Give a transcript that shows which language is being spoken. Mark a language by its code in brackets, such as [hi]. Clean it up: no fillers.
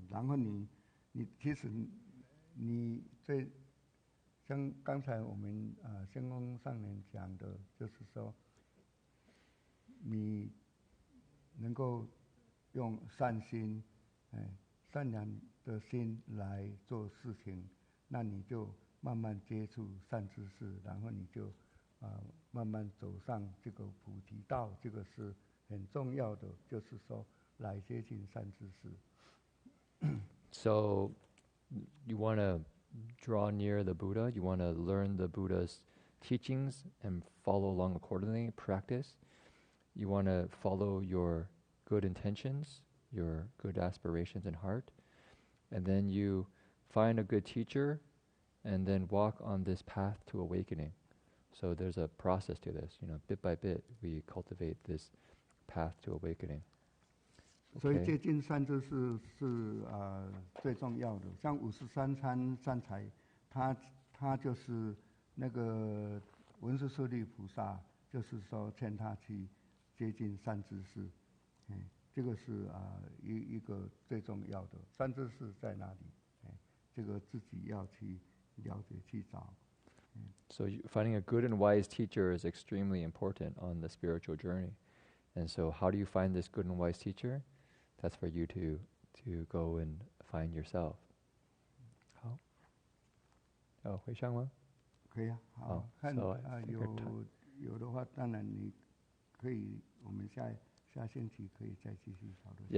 [zh] 然后你其实你像刚才我们仙公上人讲的，就是说你能够用善心，善良的心来做事情，那你就慢慢接触善知识，然后你就慢慢走上这个菩提道，这个是很重要的，就是说来接近善知识。 [en] So you want to draw near the Buddha, you want to learn the Buddha's teachings and follow along accordingly, practice. You want to follow your good intentions, your good aspirations in heart. And then you find a good teacher and then walk on this path to awakening. So there's a process to this, bit by bit we cultivate this path to awakening. [zh] 所以接近善知识是最重要的。像53参善财，他就是那个文殊师利菩萨，就是说劝他去接近善知识，这个是一个最重要的。善知识在哪里？这个自己要去了解去找。 [en] So finding a good and wise teacher is extremely important on the spiritual journey. And so how do you find this good and wise teacher? That's for you to go and find yourself. [zh] 好，回向吗？可以啊，好，看有的话，当然你可以，我们下星期可以再继续讨论。